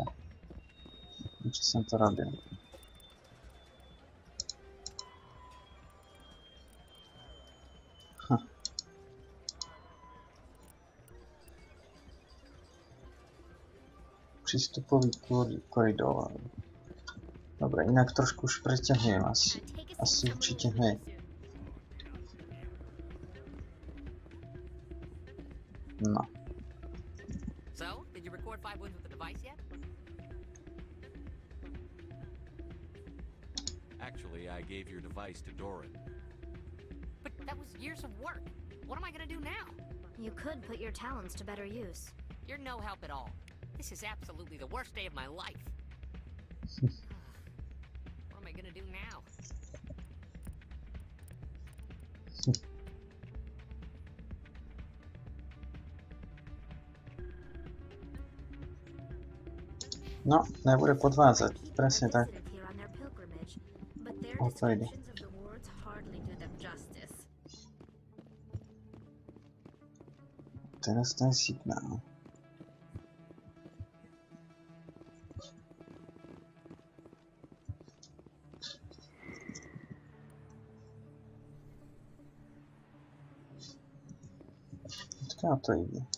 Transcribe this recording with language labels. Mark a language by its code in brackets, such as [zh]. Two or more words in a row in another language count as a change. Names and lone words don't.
[sk] Čo som to robil. Prístupový koridor. Dobre, inak trošku už preťahujem asi. Asi určite hej. No. [en] So, did you record 5 wins with the device yet? Actually, I gave your device to Doran. But that was years of work. What am I gonna do now? You could put your talents to better use. You're no help at all. This is absolutely the worst day of my life. What am I gonna do now? [sk] No, nebude podvádzať. Presne tak. O to ide. Teraz ten signál. Odkiaľ to ide?